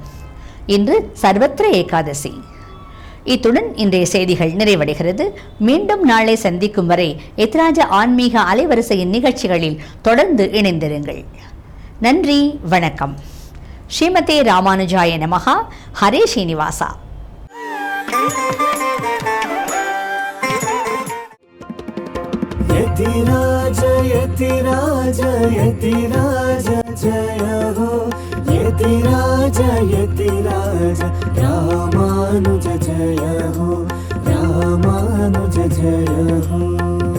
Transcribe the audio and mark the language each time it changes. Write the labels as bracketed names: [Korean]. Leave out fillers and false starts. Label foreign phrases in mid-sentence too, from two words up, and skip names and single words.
[Tamil] இன்று சர்வத்திர ஏகாதசி. இத்துடன் இன்றைய செய்திகள் நிறைவடைகிறது. மீண்டும் நாளை சந்திக்கும் வரை எத்ராஜா ஆன்மீக அலைவரிசையின் நிகழ்ச்சிகளில் தொடர்ந்து இணைந்திருங்கள். நன்றி, வணக்கம். [Sanskrit] श्रीमते रामानुजाय नमः. [Tamil] ஹரே ஸ்ரீனிவாசா. [Hindi] यतिराज यतिराज यतिराज जय हो, यतिराज यतिराज रामानुज जय हो, रामानुज जय हो.